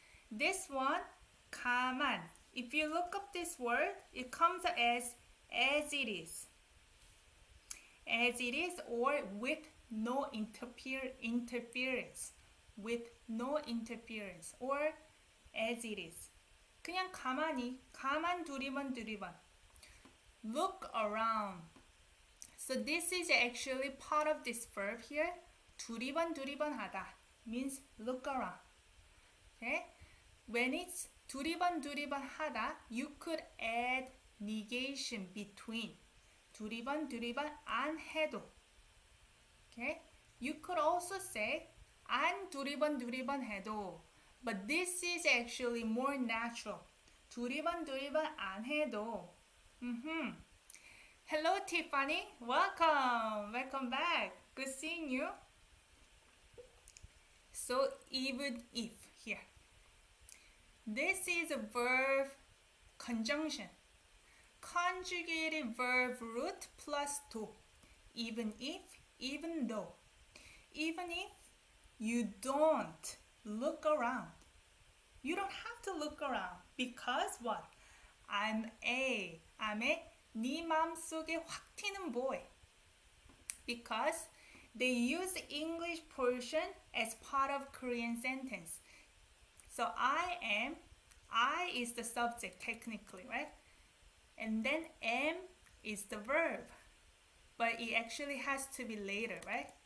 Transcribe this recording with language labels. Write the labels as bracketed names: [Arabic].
[English] This one, [Korean] 가만. [English] If you look up this word, it comes as it is. As it is or with no interference. With no interference or as it is. [Korean] 그냥 가만히, 가만 두리번. [English] Look around. So this is actually part of this verb here. [Korean] 두리번 하다 [English] means look around. Okay? When it's [Korean] 두리번 하다, [English] you could add negation between. [Korean] 두리번 안 해도. [English] Okay? You could also say [Korean] 안 두리번 해도. [English] But this is actually more natural. [Korean] 두리번 안 해도. [English] Hello, [Korean] Tiffany. [English] Welcome back. Good seeing you. So, even if here. This is a verb conjunction. Conjugated verb root plus to. Even if, even though. Even if you don't look around. You don't have to look around. Because what? I'm a [Korean] 네 맘속에 확 튀는 [English] boy. Because they use the English portion as part of Korean sentence. So I is the subject technically, right? And then am is the verb. But it actually has to be later, right?